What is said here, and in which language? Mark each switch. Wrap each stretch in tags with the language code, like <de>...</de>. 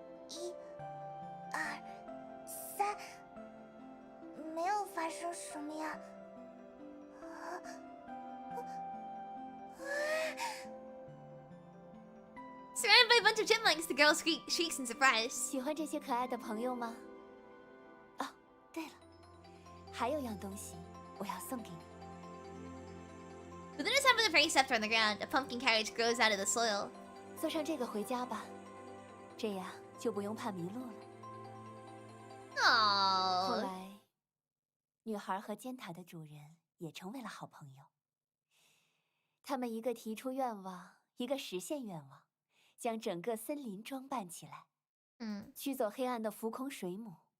<zh>1、2、3，没有发生什么呀。</zh> <en>Surrounded by a bunch of chipmunks, the girl shrieks in surprise.</en> <zh>喜欢这些可爱的朋友吗？哦，对了，还有样东西我要送给你。</zh> <en>Within a tap of the fairy scepter on the ground, a pumpkin carriage grows out of the soil.</en> <zh>坐上这个回家吧，这样就不用怕迷路了。后 Aww. 来，女孩和尖塔的主人也成为了好朋友。他们一个提出愿望，一个实现愿望，将整个森林装扮起来，驱走黑暗的浮空水母。</zh>